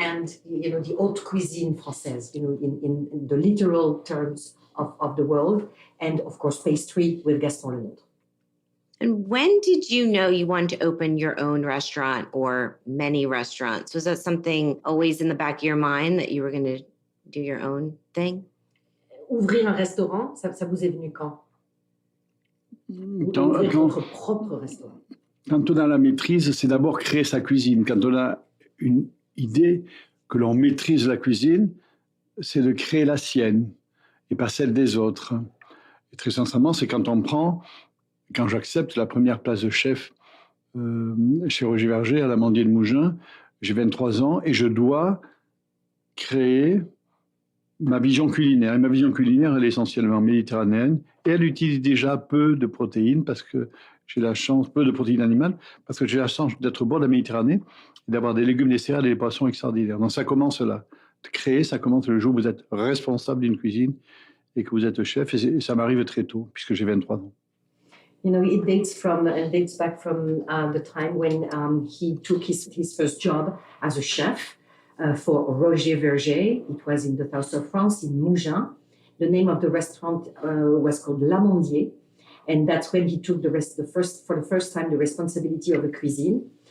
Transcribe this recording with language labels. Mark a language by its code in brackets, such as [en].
[en] And the haute cuisine française, in the literal terms of the world, and of course pastry with Gaston Linette. And when did you know you wanted to open your own restaurant or many restaurants? Was that something always in the back of your mind that you were going to do your own thing? [fr] Ouvrir un restaurant, ça vous est venu quand? Ouvrir votre propre restaurant. Quand on a la maîtrise, c'est d'abord créer sa cuisine. Quand on a une idée que l'on maîtrise la cuisine, c'est de créer la sienne et pas celle des autres. Et très sincèrement, c'est quand j'accepte la première place de chef chez Roger Verger à l'Amandier de Mougins, j'ai 23 ans et je dois créer ma vision culinaire. Et ma vision culinaire, elle est essentiellement méditerranéenne et elle utilise déjà peu de protéines parce que j'ai la chance, peu de protéines animales, parce que j'ai la chance d'être au bord de la Méditerranée et d'avoir des légumes, des céréales et des poissons extraordinaires. Donc ça commence là. créer, ça commence le jour où vous êtes responsable d'une cuisine et que vous êtes chef. Et ça m'arrive très tôt, puisque j'ai 23 ans. [en] You know, it dates back from the time when he took his first job as a chef for Roger Verger. It was in the south of France, in Mougins. The name of the restaurant was called L'Amandier, and that's when he took for the first time the responsibility of the cuisine.